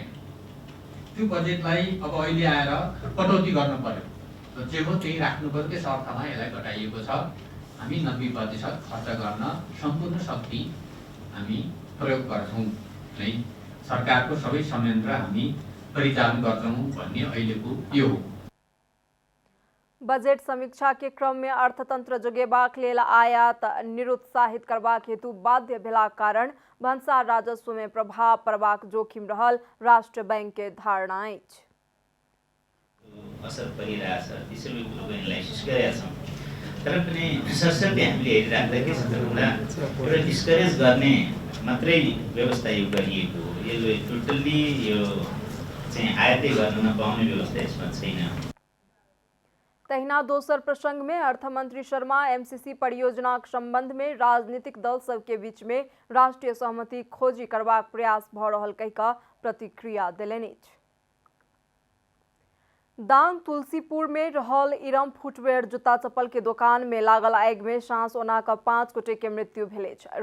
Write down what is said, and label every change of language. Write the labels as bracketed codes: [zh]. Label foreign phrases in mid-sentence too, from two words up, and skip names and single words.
[ne] त्यो बजेटलाई अब अहिले आएर कटौती गर्नु पर्यो र जे हो त्यही राख्नु पर्यो। त्यस अर्थमा यसलाई घटाइएको छ। हामी 90% खर्च गर्न सम्पूर्ण शक्ति हामी प्रयोग गर्छौं नै। सरकारको सबै संयन्त्र हामी परिचालन गर्छौं भन्ने अहिलेको यो हो। [mai] बजट समीक्षा के क्रम में अर्थतंत्र जोगेबाक लेल आयात निरुत्साहित करबाक हेतु बाध्य भेलाक कारण भंसार राजस्व में प्रभाव पड़बाक जोखिम रहल राष्ट्र बैंक के धारणा अछि। [ne] असर परिरहेछ, त्यसैले कुरो एनालाइसिस गरेका छौं। तर पनि सरसर्ती हामीले हेरिराख्दा के छ भन्दा एउटा डिस्करेज गर्ने मात्रै व्यवस्था यो गरिएको हो। यो टोटल्ली यो चाहिँ आयातै गर्न नपाउने व्यवस्था यसमा छैन। [mai] तहिना दोसर प्रसंग में अर्थमंत्री शर्मा एमसीसी परियोजना के संबंध में राजनीतिक दल सब के बीच में राष्ट्रीय सहमति खोजी करबाक प्रयास भऽ रहल कहिकऽ प्रतिक्रिया देलनि अछि। दांग तुलसीपुर में रहल इरम फुटवेयर जूता चप्पल के दुकान में लागल आग में सांस ओना कऽ 5 गोटे के मृत्यु भेल अछि।